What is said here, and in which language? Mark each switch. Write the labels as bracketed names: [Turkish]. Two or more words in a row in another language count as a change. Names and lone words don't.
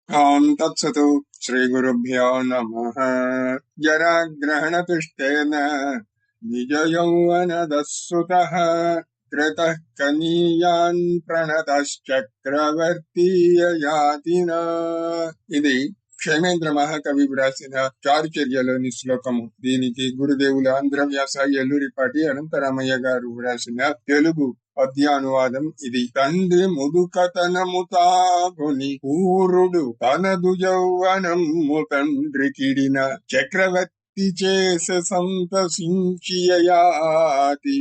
[Sanskrit] तत्सत् श्रीगुरुभ्यो नमः। जराग्रहणतुष्टेन निजयौवनदस्सुतः कृतः कनीयान् प्रणतश्चक्रवर्ती ययातिना। [Telugu] ఇది క్షేమేంద్ర మహాకవి వ్రాసిన చారుచర్యలోని శ్లోకము. దీనికి గురుదేవులు ఆంధ్ర వ్యాస ఎల్లూరిపాటి అనంతరామయ్య గారు వ్రాసిన తెలుగు పద్యానువాదం ఇది. తండ్రి ముదుకతనము తాగుని పూరుడు తనదు యౌవనము తండ్రి కిడిన చక్రవర్తి చేసె సంతసించియయాతి.